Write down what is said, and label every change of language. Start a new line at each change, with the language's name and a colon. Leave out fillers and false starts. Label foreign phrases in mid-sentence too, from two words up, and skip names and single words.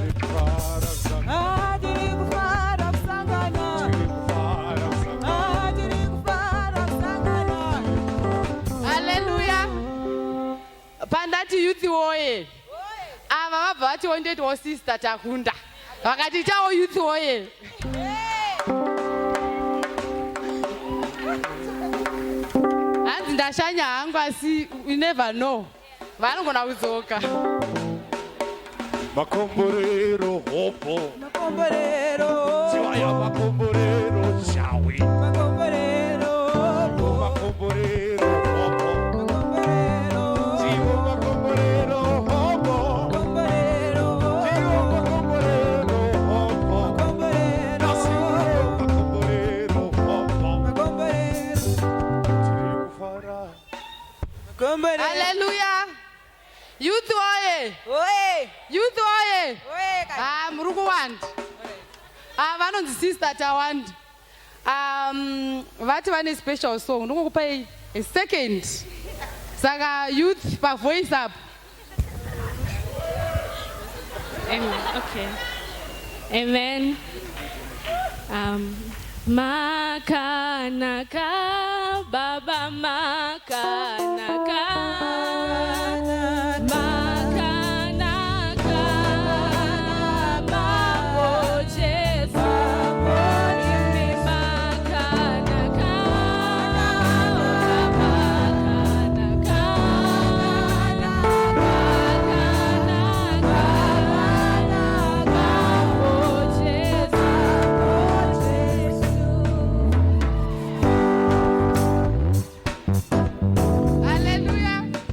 Shona: Pandati youth oye. Ava vabva vati wondetiwo sister takunda. Vakati chawo youth oye. Hanzi ndashanya hangu asi
English: you never know.
Shona: Vanogona kudzoka. Makomborero hopo. Makomborero. Chiwaya makomborero shawi. Makomborero hopo. Makomborero hopo. Makomborero. Chiwo makomborero hopo. Makomborero. Chiwo makomborero hopo. Makomborero. Makomborero hopo. Makomborero. Chirikufara. Makomborero. Hallelujah. Youth oye. Oye. Youth oye. Oye kai. Muri kuwanda. Vanonzi sister tawanda. Vati vane
English: special song.
Shona: Ndokupai
English: a second.
Shona: Saka youth pa
English: voice up.
Shona: Amen. Okay. Amen. Makanaka, Baba Makanaka. Makanaka, Baba Jesus.
English: Give me Makanaka, Makanaka.
Shona: Hallelujah.